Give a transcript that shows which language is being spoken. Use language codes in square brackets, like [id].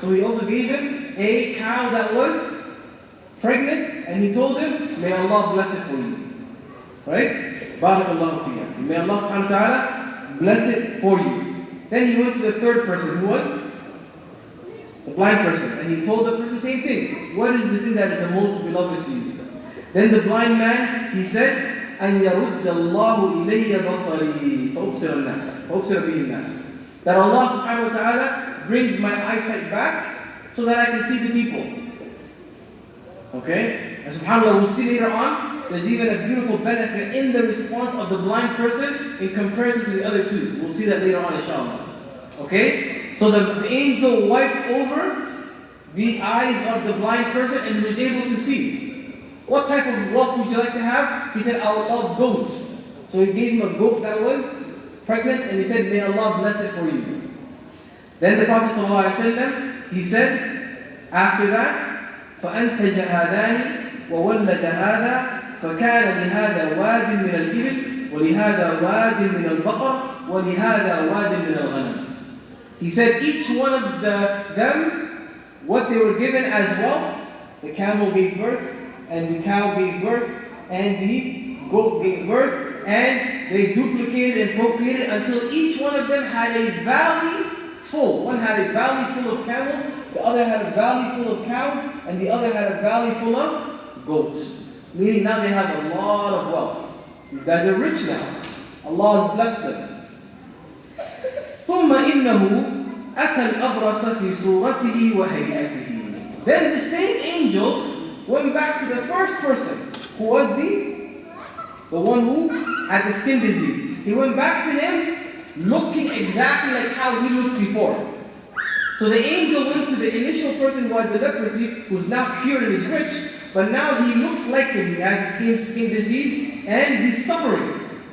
[en] So he also gave him a cow that was pregnant, and he told him, may Allah bless it for you. Right? [ar] Barakallahu fiyah. [en] May Allah subhanahu wa ta'ala bless it for you. Then he went to the third person, who was the blind person. And he told the person the same thing. What is the thing that is the most beloved to you? Then the blind man, he said, [ar] أَنْ يَرُدَّ اللَّهُ إِلَيَّ بَصَرِي فَأُبْصِرَ النَّاسِ فَأُبْصِرَ بِهِ النَّاسِ. [en] That Allah subhanahu wa ta'ala brings my eyesight back so that I can see the people. Okay? And subhanAllah, we'll see later on, there's even a beautiful benefit in the response of the blind person in comparison to the other two. We'll see that later on, inshallah. Okay? So the angel wiped over the eyes of the blind person and he was able to see. What type of wealth would you like to have? He said, I would love goats. So he gave him a goat that was pregnant and he said, may Allah bless it for you. Then the Prophet ﷺ, he said, after that, [ar] فأنتج هذان وولد هذا فكان لهذا واد من الإبل ولهذا واد من البقر ولهذا واد من الغنم. [en] He said each one of them, what they were given as wealth, the camel gave birth, and the cow gave birth, and the goat gave birth, and they duplicated and procreated until each one of them had a valley full. One had a valley full of camels, the other had a valley full of cows, and the other had a valley full of goats. Meaning now they have a lot of wealth. These guys are rich now. Allah has blessed them. [ar] ثم إنه أتى الأبرص في صورته وهيئته. [en] Then the same angel went back to the first person, who was the one who had the skin disease. He went back to him looking exactly like how he looked before. So the angel went to the initial person who had the leprosy, who's now cured and is rich, but now he looks like him. He has the skin disease and he's suffering.